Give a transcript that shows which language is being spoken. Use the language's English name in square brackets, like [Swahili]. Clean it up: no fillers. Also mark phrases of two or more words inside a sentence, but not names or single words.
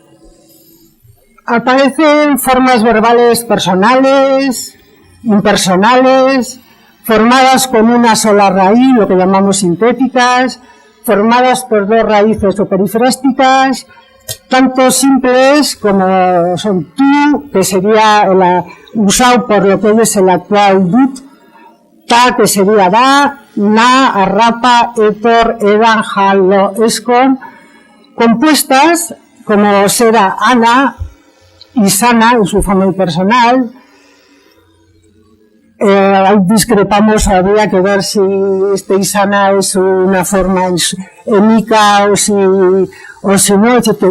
[Spanish] Aparecen formas verbales personales, impersonales, formadas con una sola raíz, lo que llamamos sintéticas, formadas por dos raíces o perifrásticas, tanto simples como son tú, que sería usado por lo que es el actual dut, ta, que sería da, na, arrapa, etor, edan, jalo, escon, compuestas como será ana y sana en su forma impersonal. Discrepamos, habría que ver si Isana es una forma émica o si no, etc.